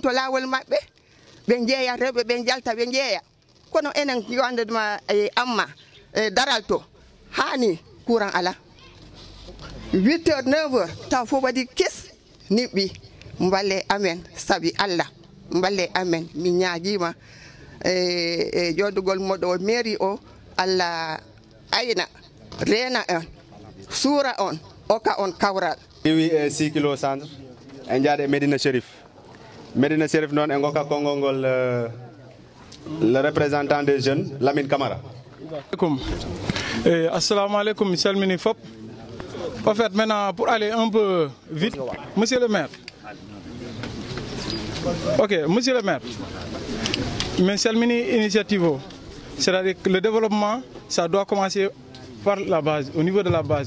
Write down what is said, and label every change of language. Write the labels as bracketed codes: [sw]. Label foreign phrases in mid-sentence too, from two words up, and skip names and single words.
[ff] to lawol mabbe be jeeya rewbe be jalta be jeeya kono enen yonde ma amma daral to hani courant ala 8h 9h taw fo wadi kes nibi mballe amen sabi Allah mballe amen mi ñaagima jodugol modo mairie o Allah ayna rena on sura on oka on kawral wi 6 kilo centre en jaade Medina Cherif non en goka kongol [fr] le représentant des jeunes [ff] Lamine Camara. Assalamu alaikum, salmini fop. [fr] En fait, maintenant, pour aller un peu vite, monsieur le maire. Ok, monsieur le maire. Mais salmini initiative, c'est-à-dire que le développement, ça doit commencer par la base, au niveau de la base.